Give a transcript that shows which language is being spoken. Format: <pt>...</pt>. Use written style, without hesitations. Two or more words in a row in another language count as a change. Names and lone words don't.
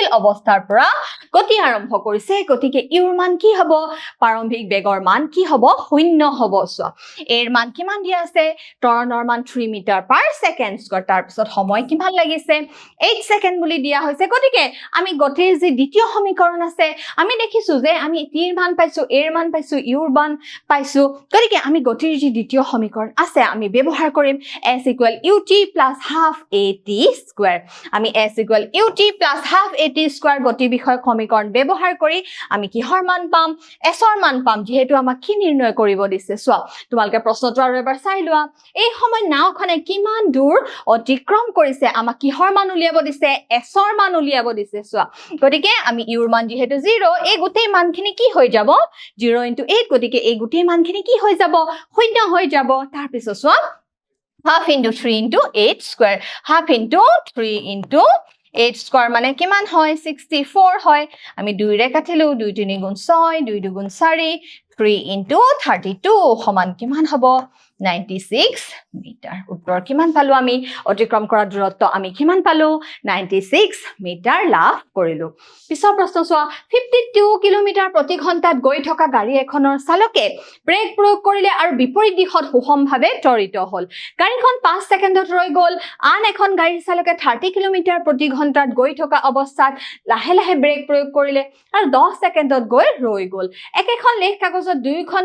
<as>অৱস্থাৰ পৰা গতি আৰম্ভ কৰিছে গতিকে ইউৰ মান কি হ'ব প্ৰাৰম্ভিক বেগৰ মান কি হ'ব 0 হ'ব এৰ মান কিমান দিয়া আছে ত্বৰণৰ মান 3</as> <en>metre per second square</en> <as>তাৰ পিছত সময় কিমান লাগিছে 8 সেকেন্ড বুলি দিয়া হৈছে গতিকে আমি গতিৰ যি দ্বিতীয় সমীকৰণ আছে আমি দেখিছো যে আমি টিৰ মান পাইছো এৰ মান পাইছো ইউৰ মান পাইছো গতিকে আমি গতিৰ যি দ্বিতীয় সমীকৰণ আছে আমি ব্যৱহাৰ কৰিম</as> <en>s = ut + half at square</en> <as>আমি</as> <en>s = ut + half at</en> <as>square গতি বিষয়ক সমীকৰণ ব্যৱহাৰ কৰি আমি কিহৰ মান পাম s ৰ মান পাম যেহেতু আমাক কি নিৰ্ণয় কৰিব দিছে চোৱা তোমালকে প্ৰশ্নটো আৰু এবাৰ চাই লোৱা এই সময় নাওখনে কিমান দূৰ অতিক্ৰম কৰিছে আমাক কিহৰ মান উলিয়াব দিছে s ৰ মান উলিয়াব দিছে চোৱা গতিকে আমি ইউৰ মান যেহেতু 0 এই গোটেই মানখিনি কি হৈ যাব 0 * 8 গতিকে এই গোটেই মানখিনি কি হৈ যাব 0 হৈ যাব তাৰ পিছত চোৱা</as> <en>half into 3 into 8 square half into 3 into 8 square</en> <as>মানে কিমান হয় 64 হয় আমি 2 ৰে কাটিলো 2 3 গুণ 6 2 2 গুণ 4</as> <en>3 into 32</en> <as>সমান কিমান হ'ব 96 মিটাৰ উত্তৰ কিমান পালো আমি অতিক্ৰম কৰা দূৰত্ব আমি কিমান পালো 96 মিটাৰ লাভ কৰিলো পিছৰ প্ৰশ্ন চোৱা 52 কিলোমিটাৰ প্ৰতি ঘণ্টাত গৈ থকা গাড়ী এখনৰ চালকে ব্ৰেক প্ৰয়োগ কৰিলে আৰু বিপৰীত দিশত সুষমভাৱে ত্বৰিত হ'ল গাড়ীখন 5 সেকেন্ডত ৰৈ গ'ল আন এখন গাড়ীৰ চালকে 30 কিলোমিটাৰ প্ৰতি ঘণ্টাত গৈ থকা অৱস্থাত লাহে লাহে ব্ৰেক প্ৰয়োগ কৰিলে আৰু 10 সেকেন্ডত গৈ ৰৈ গ'ল একেখন লেখ কাগজত দুইখন</as>